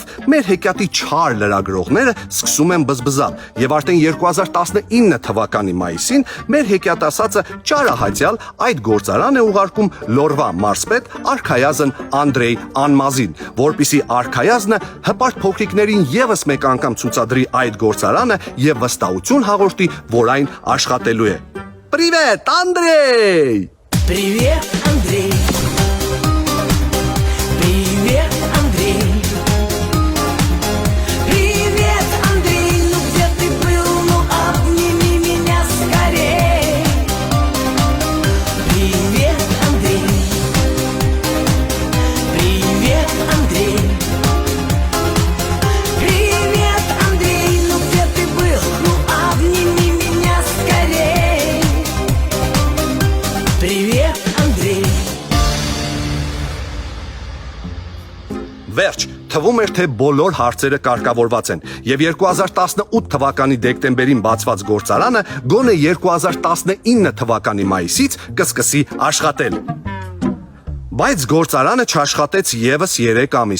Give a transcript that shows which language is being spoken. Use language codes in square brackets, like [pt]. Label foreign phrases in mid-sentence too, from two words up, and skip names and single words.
[hy] մեր հեքիաթի չար լրագրողները սկսում են բզբզալ եւ արդեն 2019 թվականի մայիսին մեր հեքիաթասացը ճարահատյալ այդ գործարան է ուղարկում Լորվա մարզպետ Արքայազն Անդրեյ Անմազին, որպիսի Արքայազնը հպարտ փոքրիկներին եւս մեկ անգամ ցուցադրի այդ գործարանը եւ վստահություն հաղորդի, որ այն աշխատելու է։ Պրիվետ, Անդրեյ! [ru] Привет, Андрей. Привет, Андрей. Привет, Андрей. Ну где ты был? Ну обними меня скорей. Привет, Андрей. Привет, Андрей. Привет, Андрей. Ну где ты был? Ну обними меня скорей. Привет, Андрей. [hy] Վերջ, թվում էր, թե բոլոր հարցերը կարգավորված են եւ 2018 թվականի դեկտեմբերին բացված գործարանը գոնե 2019 թվականի մայիսից կսկսի աշխատել։ Բայց գործարանը չաշխատեց եւս 3 ամիս։